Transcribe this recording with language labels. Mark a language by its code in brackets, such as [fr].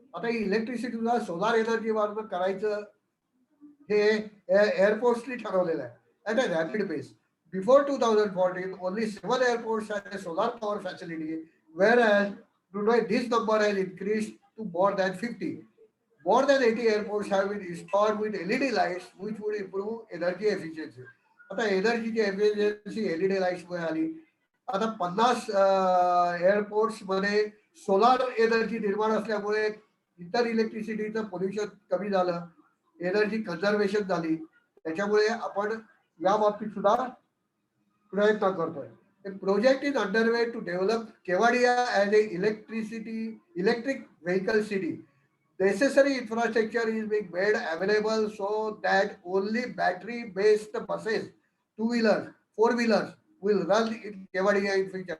[mr] आता ही इलेक्ट्रिसिटी सुद्धा solar energy वापरून करायचं हे एअरपोर्ट्सनी ठरवलेलं आहे [en] At a rapid pace. Before 2014, only 7 airports had a solar power facility, whereas today this number has increased to more than 50. More than 80 airports have been installed with LED lights, which would improve energy efficiency. [mr] आता एनर्जीची efficiency LED lights मुळे आली. आता 50 airports मध्ये solar energy निर्माण असल्यामुळे इतर इलेक्ट्रिसिटीचं pollution कमी झालं, एनर्जी कन्झर्वेशन झाली. त्याच्यामुळे आपण या बाबतीत सुद्धा प्रयत्न करतोय. [en] A project is underway to develop Kevadia as a electric vehicle city. Necessary infrastructure is being made available so that only battery-based buses, two-wheelers, four-wheelers will run in Kevadia in future.